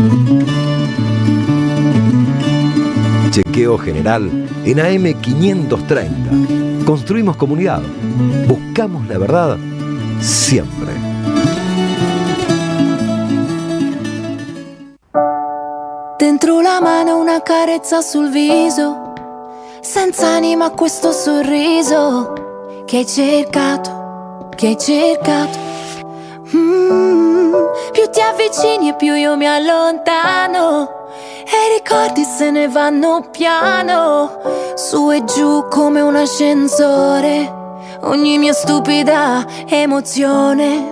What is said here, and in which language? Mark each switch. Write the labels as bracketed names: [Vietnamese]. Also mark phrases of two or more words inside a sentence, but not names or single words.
[Spanish] Chequeo general en AM530. Construimos comunidad. Buscamos la verdad siempre. [Italian] Dentro la mano una carezza sul viso, senza anima questo sorriso che hai cercato, che hai cercato. Più ti avvicini e più io mi allontano, e i ricordi se ne vanno piano, su e giù come un ascensore, ogni mia stupida emozione.